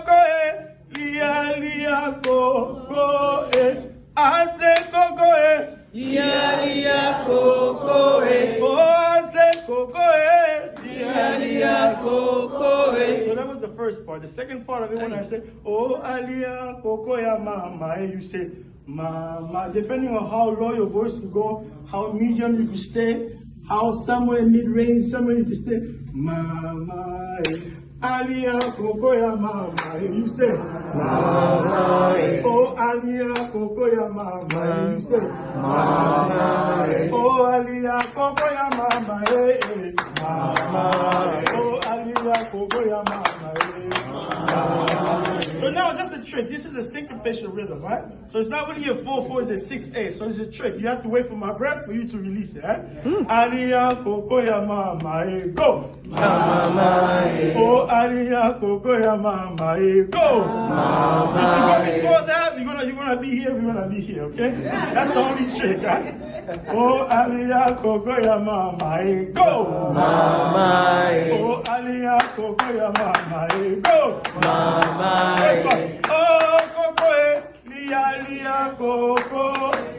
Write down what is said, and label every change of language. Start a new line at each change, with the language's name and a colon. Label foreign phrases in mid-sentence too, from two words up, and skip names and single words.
English: Lia, lia, go, I say go, Lia, lia, go, I say go, Lia, lia, go, So that was the first part. The second part of it, when I say, oh, alia, koko, ya mama, you say, mama. Depending on how low your voice will go, how medium you can stay, how somewhere mid-range, somewhere you can stay, mama. Alia koko ya mama, you say mama. Oh alia koko ya mama, you say mama. Oh alia koko ya mama, mama. Oh alia koko ya mama, mama. So now that's a trick. This is a syncopation rhythm, right? So it's not really a 4/4, it's a 6/8. So it's a trick. You have to wait for my breath for you to release it, right? Alia koko ya mama, go. Mama. Oh alia koko ya mama, go. Mama. If you go before that, you're gonna be here, we're gonna be here, okay? That's the only trick, right? Oh alia koko ya mama, go. Mama. Oh alia koko ya mama, go. Mama. Oh, coco, lia, lia, coco.